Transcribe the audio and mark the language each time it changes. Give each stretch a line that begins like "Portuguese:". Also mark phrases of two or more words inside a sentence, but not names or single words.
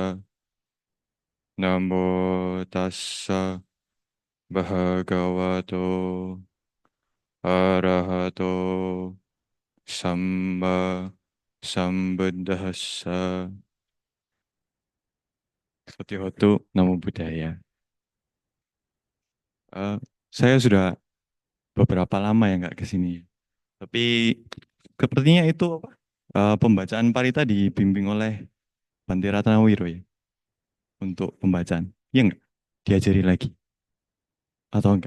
Pali: Namo tassa bhagavato arahato samma sambuddhassa. Satihotu, namo buddhaya.
Indonesian: Eh, saya sudah beberapa lama ya nggak ke sini. Tapi sepertinya itu apa? Pembacaan parita dibimbing oleh Bante Ratnawiro ya untuk pembacaan. Iya nggak? Diajari lagi atau enggak?